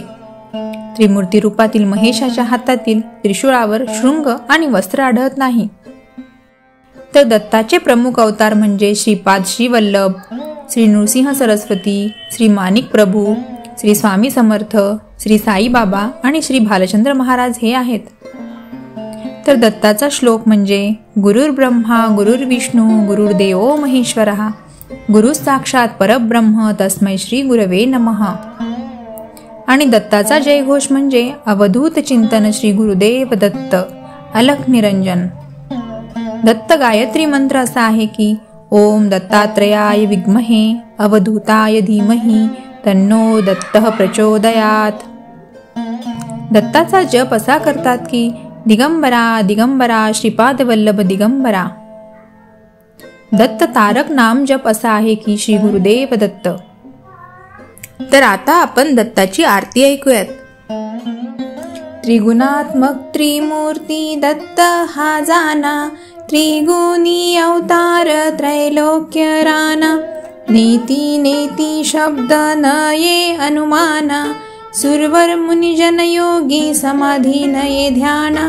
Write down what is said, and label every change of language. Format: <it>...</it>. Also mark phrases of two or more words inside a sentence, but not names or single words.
<mr>त्रिमूर्ती रूपातील महेशाच्या हातातील त्रिशूळावर शृंग आणि वस्त्र आढळत नाही. तर दत्ताचे प्रमुख अवतार म्हणजे श्रीपाद श्रीवल्लभ, श्री नृसिंह सरस्वती, श्री माणिक प्रभू, श्री स्वामी समर्थ, श्री साईबाबा आणि श्री भालचंद्र महाराज हे आहेत. तर दत्ताचा श्लोक म्हणजे</mr> <sa>गुरुर् ब्रह्मा गुरुर्विष्णू गुरुर्देवो महेश्वरः गुरु साक्षात परब्रह्म तस्मै श्री गुरवे नमः.</sa> <mr>आणि दत्ताचा जयघोष म्हणजे अवधूत चिंतन श्री गुरुदेव दत्त अलख निरंजन. दत्त गायत्री मंत्र असा आहे की</mr> <sa>ओम दत्तात्रयाय विद्महे अवधूताय धीमहि तन्नो दत्तः प्रचोदयात.</sa> <mr>दत्ताचा जप असा करतात की दिगंबरा दिगंबरा श्रीपाद वल्लभ दिगंबरा. दत्त तारक नाम जप असा आहे की श्री गुरुदेव दत्त. तर आता आपण दत्ताची आरती ऐकूयात. त्रिगुणात्मक त्रिमूर्ती दत्त हा जाना, त्रिगुणी अवतार त्रैलोक्य राना, नीती नेती शब्द न ये अनुमाना, सुरवर मुनिजन योगी समाधी नये ध्याना.</mr>